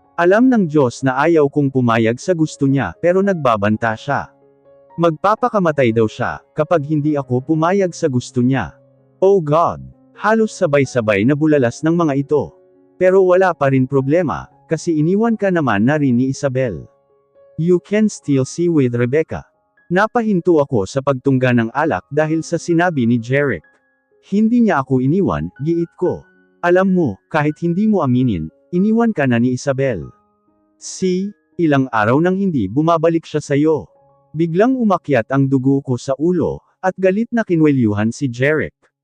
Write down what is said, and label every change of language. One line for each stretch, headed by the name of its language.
Filipino: Alam ng Diyos na ayaw kong pumayag sa gusto niya, pero nagbabanta siya. Magpapakamatay daw siya, kapag hindi ako pumayag sa gusto niya.
English: Oh God!
Filipino: Halos sabay-sabay na bulalas ng mga ito. Pero wala pa rin problema, kasi iniwan ka naman na rin ni Isabel.
English: You can still see with Rebecca.
Filipino: Napahinto ako sa pagtungga ng alak dahil sa sinabi ni Jeric. Hindi niya ako iniwan, giit ko. Alam mo, kahit hindi mo aminin, iniwan ka na ni Isabel.
English: See,
Filipino: ilang araw nang hindi bumabalik siya sa'yo. Biglang umakyat ang dugo ko sa ulo, at galit na kinwelyuhan si Jeric.